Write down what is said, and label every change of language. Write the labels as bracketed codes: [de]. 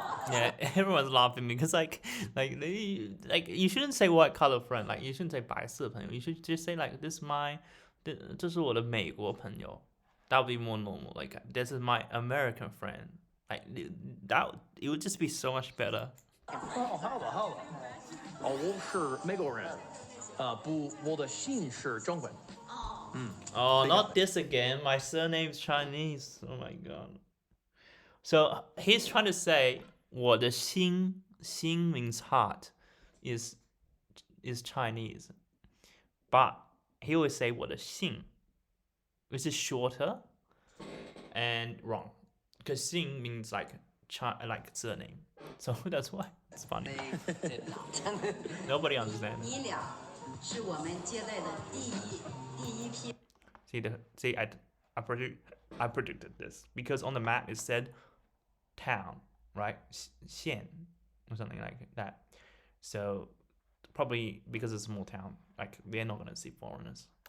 [en] Yeah, everyone's laughing because like you shouldn't say white color friend. Like you shouldn't say 白色朋友. You should just say like this my. [zh] 这是我的美国朋友. [en] That would be more normal. Like this is my American friend. Like that, it would just be so much better. [zh] 好了，我是美国人，不，我的姓是中文。 [en] Oh, not this again. My surname's Chinese. Oh my god. So he's trying to say 我的心 means heart is Chinese, but he always say 我的姓, which is shorter and wrong, because 姓 means like surname. So that's why it's funny. Nobody understands. [zh] 你俩是我们接待的第一批。 [en] See, I predicted this because on the map it said town, right? 县 or something like that. So probably because it's a small town, like they're not gonna see foreigners.